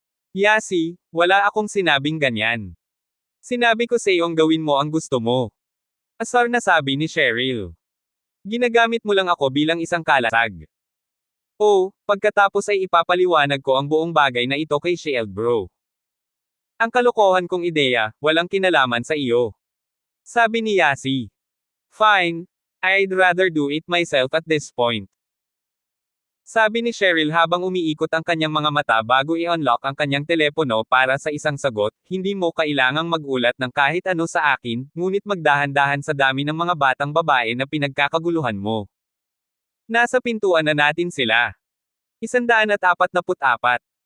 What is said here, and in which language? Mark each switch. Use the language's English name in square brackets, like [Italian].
[Filipino] Yasi, wala akong sinabing ganyan. Sinabi ko sa iyong gawin mo ang gusto mo. Asar na sabi ni Cheryl. Ginagamit mo lang ako bilang isang kalasag. Oh, pagkatapos ay ipapaliwanag ko ang buong bagay na ito kay Cheryl, bro. Ang kalokohan kong ideya, walang kinalaman sa iyo. Sabi ni Yasi. [English] Fine, I'd rather do it myself at this point. [Filipino] Sabi ni Cheryl habang umiikot ang kanyang mga mata bago i-unlock ang kanyang telepono para sa isang sagot. Hindi mo kailangang magulat ng kahit ano sa akin, ngunit magdahan-dahan sa dami ng mga batang babae na pinagkakaguluhan mo. Nasa pintuan na natin sila. 144.